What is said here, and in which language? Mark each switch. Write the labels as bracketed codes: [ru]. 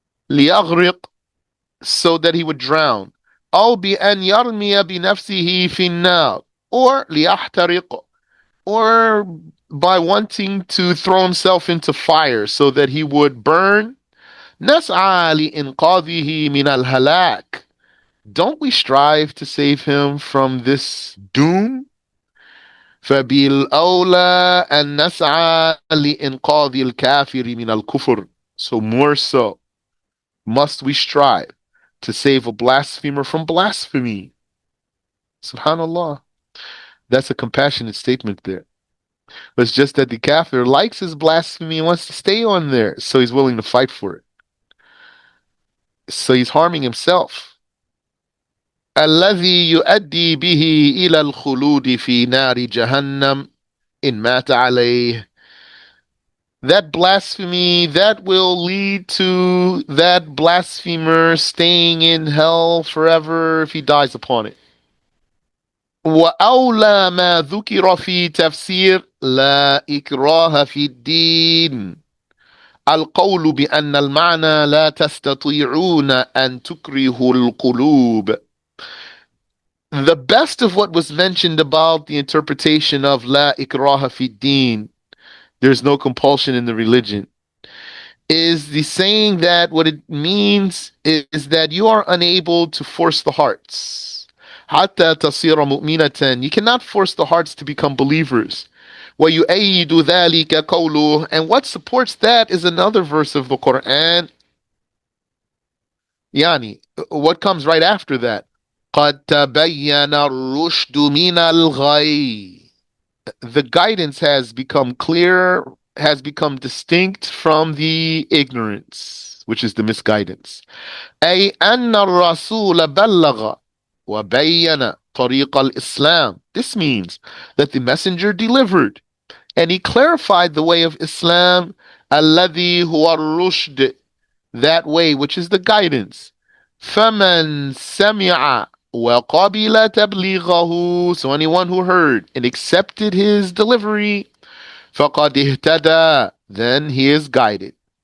[ar] ليغرق, [en] so that he would drown, [ar] أو بأن يرمي بنفسه في النار, [en] or [ar] ليحترق, [en] or by wanting to throw himself into fire so that he would burn. [ar] نسعى لإنقاذه من الهلاك. [en] Don't we strive to save him from this doom? [ar] فبالأولى أن نسعى لإنقاذ الكافر من الكفر. [en] So more so must we strive to save a blasphemer from blasphemy. Subhanallah. That's a compassionate statement there. But it's just that the kafir likes his blasphemy and wants to stay on there, so he's willing to fight for it. So he's harming himself. [ar] الذي يؤدي به إلى الخلود في نار جهنم إن مات عليه. [en] That blasphemy, that will lead to that blasphemer staying in hell forever if he dies upon it. [ar] وأولى ما ذكر في تفسير لا إكراه في الدين القول بأن المعنى لا تستطيعون أن تكرهوا القلوب. [en] The best of what was mentioned about the interpretation of [ar] La ikraha fi din, [en] there's no compulsion in the religion, is the saying that what it means is that you are unable to force the hearts. [ar] حتى تصير مؤمنة. [en] You cannot force the hearts to become believers. [ar] ويؤيد ذلك قوله. [en] And what supports that is another verse of the Quran. Yani, what comes right after that? [ar] قد تبين الرشد من الغي. [en] The guidance has become clear, has become distinct from the ignorance, which is the misguidance. [ar] أي أن الرسول بلغ وبين طريق الإسلام. [en] This means that the messenger delivered and he clarified the way of Islam, [ar] الذي هو الرشد, [en] that way which is the guidance. [ar] فَمَنْ سَمِعَ وَقَبِلَ تَبْلِيغَهُ. [en] So anyone who heard and accepted his delivery, [ar] فَقَدْ اهْتَدَى, [en] then he is guided.